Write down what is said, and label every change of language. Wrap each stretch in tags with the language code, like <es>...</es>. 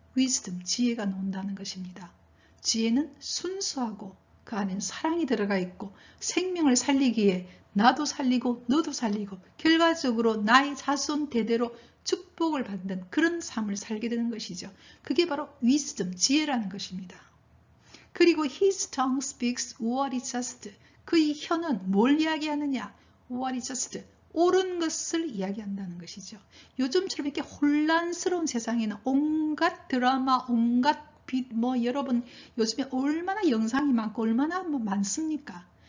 <ko>wisdom, 지혜가 나온다는 것입니다. 지혜는 순수하고 그 안에는 사랑이 들어가 있고 생명을 살리기에 나도 살리고 너도 살리고 결과적으로 나의 자손 대대로 축복을 받는 그런 삶을 살게 되는 것이죠. 그게 바로 wisdom, 지혜라는 것입니다. 그리고</ko> <en>his tongue speaks what is just.</en> <ko>그의 혀는 뭘 이야기하느냐?</ko> <en>What is just?</en> <ko>옳은 것을 이야기한다는 것이죠. 요즘처럼 이렇게 혼란스러운 세상에는 온갖 드라마, 온갖 여러분 요즘에 얼마나 영상이 많고 얼마나 많습니까?</ko>